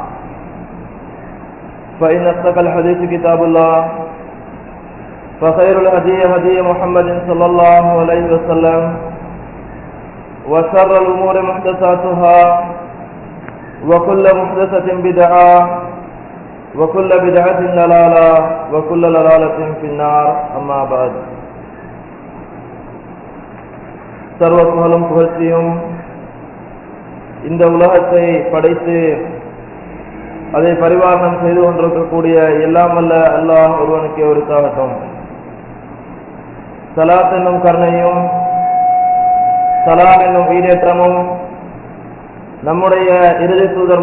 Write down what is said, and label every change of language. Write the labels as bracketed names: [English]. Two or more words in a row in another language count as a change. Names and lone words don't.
[Arabic] فإن أصدق الحديث كتاب الله فخير الهدي هدي محمد صلى الله عليه وسلم وشر الأمور محدثاتها وكل محدثة بدعة وكل بدعة ضلالة وكل ضلالة في النار. أما بعد. [Tamil] சர்வ புகழும் புகழ்ச்சியும் இந்த உலகத்தை படைத்து அதை பரிபாலனம் செய்து கொண்டிருக்கக்கூடிய எல்லாம் வல்ல அல்லாஹ் ஒருவனுக்கே உரித்தாகட்டும். ஸலாத் என்னும் கருணையும் சலாம் என்னும் ஈடேற்றமும் நம்முடைய இறுதி தூதர்